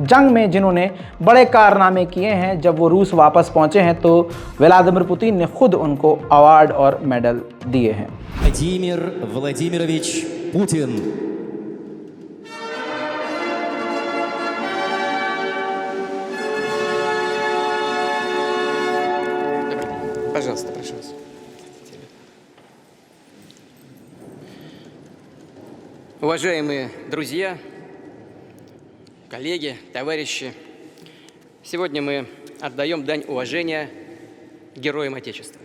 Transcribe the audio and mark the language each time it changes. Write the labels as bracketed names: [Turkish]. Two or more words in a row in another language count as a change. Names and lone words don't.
[Hindi] जंग में जिन्होंने बड़े कारनामे किए हैं, जब वो रूस वापस पहुंचे हैं तो व्लादिमीर पुतिन ने खुद उनको अवार्ड और मेडल दिए हैं। [Russian] Владимир Владимирович Путин. Пожалуйста, прошу вас. Уважаемые друзья, коллеги, товарищи, сегодня мы отдаем дань уважения героям Отечества.